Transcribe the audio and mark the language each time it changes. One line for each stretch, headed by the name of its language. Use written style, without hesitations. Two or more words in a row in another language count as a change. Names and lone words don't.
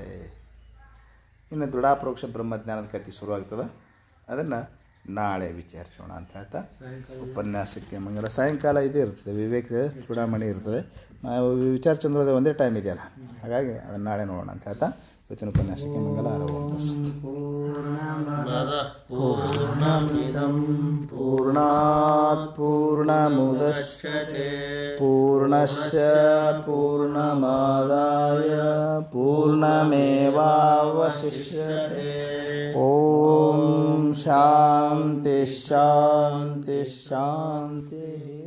Kannada: ಇನ್ನು ದೃಢಾಪರೋಕ್ಷ ಬ್ರಹ್ಮಜ್ಞಾನದ ಕಥೆ ಶುರುವಾಗ್ತದೆ. ಅದನ್ನು ನಾಳೆ ವಿಚಾರಿಸೋಣ ಅಂತ ಹೇಳ್ತಾ ಉಪನ್ಯಾಸಕ್ಕೆ ಮಂಗಲ ಸಾಯಂಕಾಲ ಇದೇ ಇರ್ತದೆ, ವಿವೇಕ ಚೂಡಾಮಣಿ ಇರ್ತದೆ. ವಿಚಾರ ಚಂದ್ರೋದಯ ಒಂದೇ ಟೈಮ್ ಇದೆಯಲ್ಲ, ಹಾಗಾಗಿ ಅದನ್ನು ನಾಳೆ ನೋಡೋಣ ಅಂತ ಹೇಳ್ತಾ ಇವತ್ತಿನ ಉಪನ್ಯಾಸಕ್ಕೆ ಮಂಗಲ
Sanskrit: ಪೂರ್ಣಾತ್ ಪೂರ್ಣಮುದಚ್ಯತೆ ಪೂರ್ಣಸ್ಯ ಪೂರ್ಣಮಾದಾಯ पूर्णमेवावशिष्यते ॐ शान्ति शान्ति शान्ति